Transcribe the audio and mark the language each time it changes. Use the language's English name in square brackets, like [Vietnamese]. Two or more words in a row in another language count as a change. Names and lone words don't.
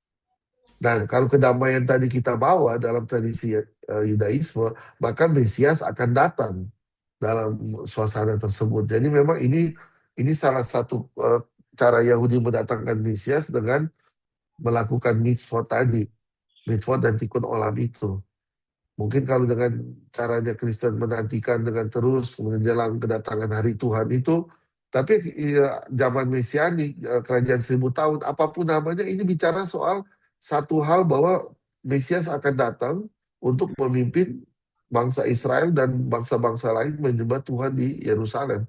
[Indonesian] Dan kalau kedamaian tadi kita bawa dalam tradisi Yudaisme, maka Mesias akan datang dalam suasana tersebut. Jadi memang ini salah satu cara Yahudi mendatangkan Mesias dengan melakukan mitzvot tadi, mitzvot dan [Hebrew] תיקון עולם [Indonesian] itu. Mungkin kalau dengan caranya Kristen menantikan dengan terus menjelang kedatangan hari Tuhan itu, tapi ya, zaman Mesiani, kerajaan 1000 tahun, apapun namanya, ini bicara soal satu hal bahwa Mesias akan datang untuk memimpin bangsa Israel dan bangsa-bangsa lain menyembah Tuhan di Yerusalem.